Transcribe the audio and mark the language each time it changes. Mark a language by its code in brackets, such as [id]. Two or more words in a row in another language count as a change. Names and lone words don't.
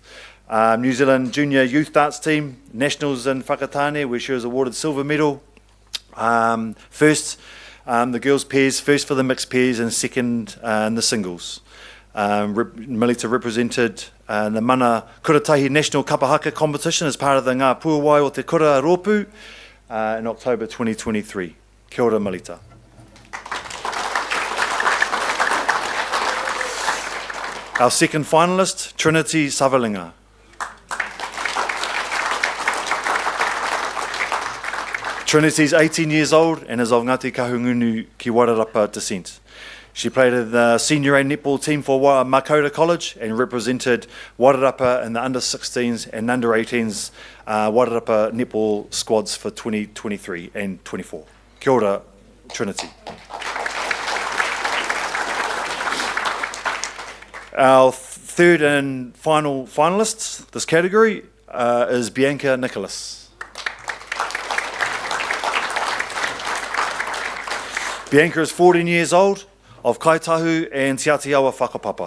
[en] New Zealand junior youth darts team, nationals in Whakatane, where she was awarded silver medal. First, the girls' pairs, first for the mixed pairs, and second in the singles. Melita represented the Mana Kuratahi National Kapahaka competition as part of the Ngā Puawai o Te Kura Rōpū in October 2023. [mi] Kia ora, Melita. [en] Our second finalist, Trinity Savalinga. Trinity's 18 years old and is of Ngāti Kahungunu ki Wairarapa descent. She played in the senior A netball team for Makota College and represented Wairarapa in the under-16s and under-18s Wairarapa netball squads for 2023 and 24. [mi] Kia ora, Trinity. [en] Our third and final finalist this category is Bianca Nicholas. Bianca is 14 years old, of Kaitahu and Te Atiawa Whakapapa.